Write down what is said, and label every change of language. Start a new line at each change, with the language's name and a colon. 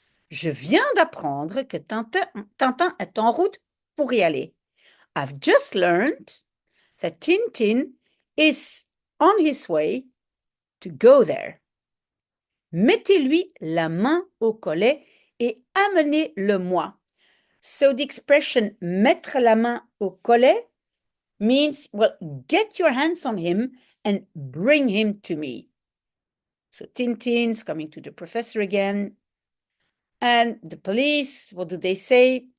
French: Je viens d'apprendre que Tintin est en route pour y aller.
English: I've just learned that Tintin is on his way to go there.
French: Mettez-lui la main au collet et amenez-le-moi.
English: So the expression
French: mettre la main au collet
English: means, well, get your hands on him and bring him to me. So Tintin's coming to the professor again. And the police, what do they say?